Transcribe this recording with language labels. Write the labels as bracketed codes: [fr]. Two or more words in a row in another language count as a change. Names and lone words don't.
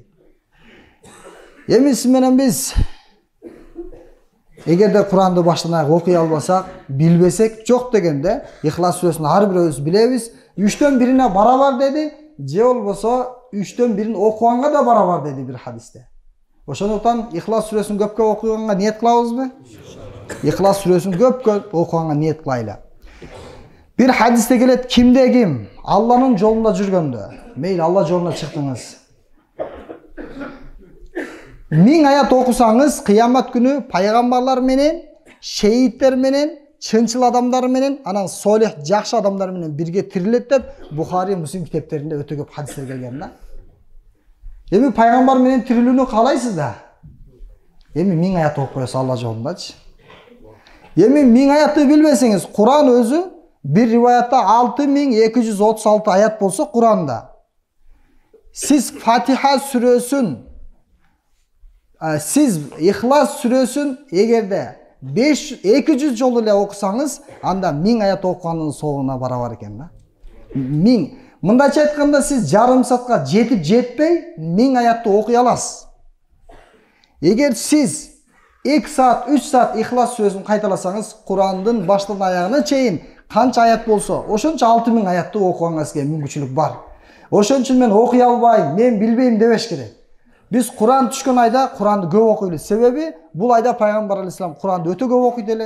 [ky] Эми сиз менен биз эгерде Куранды баштан аяк окуй албасак, билбесек, жок дегенде Ихлас сүрөсүн ар бирөөбүз билебиз, 3төн 1-ине барабар деди, же болбосо 3төн 1-ин окуганга да барабар деди бир хадисте. Ошондуктан Ихлас сүрөсүн көпкө окуганга ниет кылабызбы? Ихлас сүрөсүн көпкө окуганга ниет кылайлы. Bir hadiste келет, кимде ким Алланын жолунда жүргөндө, мейли Алла жолуна чыктыңыз. 1000 аят окусаңыз, кыямат күнү пайгамбарлар менен, шейиттер менен, чынчыл адамдар менен, анан солих, жакшы адамдар менен бирге тирилет деп Бухари, Муслим китептеринде өтө көп хадистер келген да. Эми пайгамбар менен тирилүүнү каалайсыз да? Эми 1000 аят окуп коесуз Алла жолундачы. Эми 1000 аятты билбесеңиз, Куран өзү bir rivayette 6236 ayet bolsa Kur'an'da. Siz Fatiha сүрөсүн, siz İhlas сүрөсүн эгерде 200 жолу эле окусаңыз, анда 1000 аят окуганын соогуна барабар экен да. 1000. Мындайча айтканда сиз жарым саатка жетип жетпей 1000 аятты окуй аласыз. Эгер сиз 2 saat, 3 saat İhlas сүрөсүн кайталасаңыз, Курандын баштан аягына чейин канча аят болсо, ошончо 6000 аятты окуганга сизге мүмкүнчүлүк бар. Ошон үчүн мен окуй албайм, мен билбейм дебеш керек. Биз Куран түшкөн айда Куранды көп окуйлу. Себеби бул айда пайгамбар алейхисалам Куранды өтө көп окуйт эле.